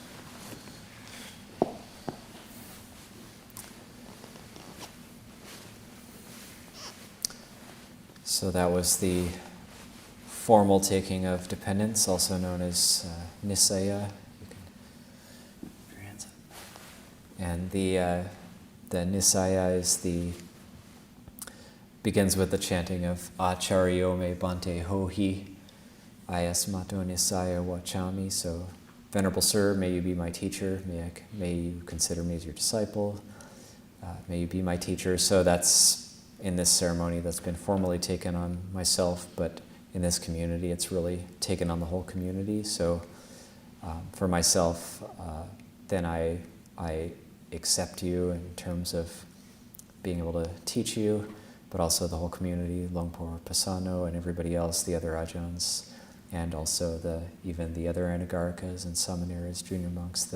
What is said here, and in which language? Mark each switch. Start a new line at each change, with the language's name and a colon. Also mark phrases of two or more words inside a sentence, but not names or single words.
English: So that was the formal taking of dependence, also known as nisaya. You can put your hands up. And the nisaya begins with the chanting of
Pali: Acharyo me bante hohi. Ayasmato nisaya wachami.
English: So, Venerable Sir, may you be my teacher. May you consider me as your disciple. May you be my teacher. So that's in this ceremony that's been formally taken on myself, but in this community it's really taken on the whole community. So for myself, then I accept you in terms of being able to teach you, but also the whole community, Longpo Pasano and everybody else, the other Ajahns, and also even the other Anagārikas and Samaneras, junior monks.